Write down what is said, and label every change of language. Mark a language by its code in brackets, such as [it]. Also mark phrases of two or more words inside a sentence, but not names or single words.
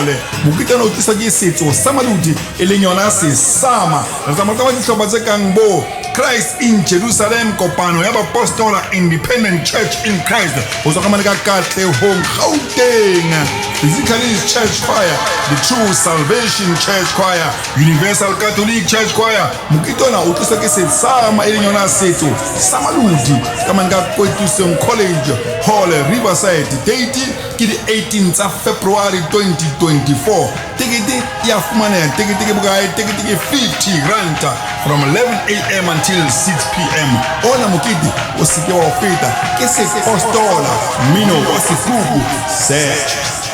[st] Mokete o tlisa ke setso sa maluti e leng yona Sesama. Re tsamaya ka dihlopha tse kang bo Christ in Jerusalem, kopano ya Sepostola Independent Church in Christ o tswa ka mane ka Katlehong Gauteng, Physicalist Church Choir, the True Salvation Church Choir, Universal Catholic Church Choir. Mokitona o tlisa ke Sesama e leng yona setso sa maluti ka mane ka Kwetlisong College Hall Riverside. Date ke di 18 tsa February 2024. Tikete ya fumana tikete ke bokae? Tikete ke 50 rand [en] from 11 a.m. [st] until 6 p.m. Ona mokete o seke wa feta ke Sepostola, mino o sekuku search.